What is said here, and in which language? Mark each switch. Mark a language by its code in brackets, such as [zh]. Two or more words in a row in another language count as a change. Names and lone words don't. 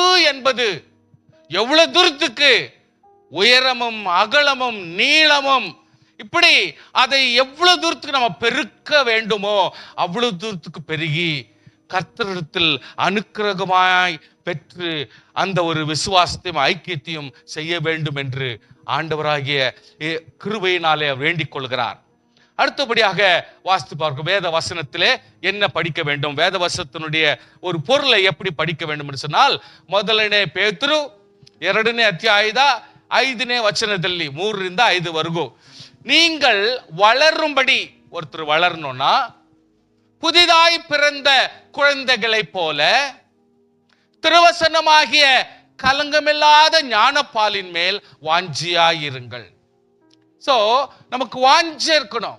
[ta] என்பது எவ்வளவு தூரத்துக்கு உயரமும் அகலமும் நீளமும், இப்படி அதை எவ்வளவு தூரத்துக்கு நம்ம பெருக்க வேண்டுமோ அவ்வளவு தூரத்துக்கு பெருகி கர்த்தரிடத்தில் அனுக்கிரகமாய் பெற்று அந்த ஒரு விசுவாசத்தையும் ஐக்கியத்தையும் செய்ய வேண்டும் என்று ஆண்டவராகிய கிருபையினாலே வேண்டிக் கொள்கிறார். அடுத்தபடியாக வாசித்து பார்க்கும் வேத வசனத்திலே என்ன படிக்க வேண்டும், வேத வசனத்தினுடைய ஒரு பொருளை எப்படி படிக்க வேண்டும் என்று சொன்னால், [kn] ಮೊದಲನೇ ಪೇತರು 2ನೇ ಅಧ್ಯಾಯದ 5ನೇ ವಚನದಲ್ಲಿ 3ರಿಂದ 5ವರೆಗೂ, [ta] நீங்கள் வளரும்படி, ஒருத்தர் வளரணும்னா புதிதாய் பிறந்த குழந்தைகளை போல திருவசனமாகிய கலங்கமில்லாத ஞானப்பாலின் மேல் வாஞ்சியாயிருங்கள். சோ நமக்கு வாஞ்சை இருக்கணும்.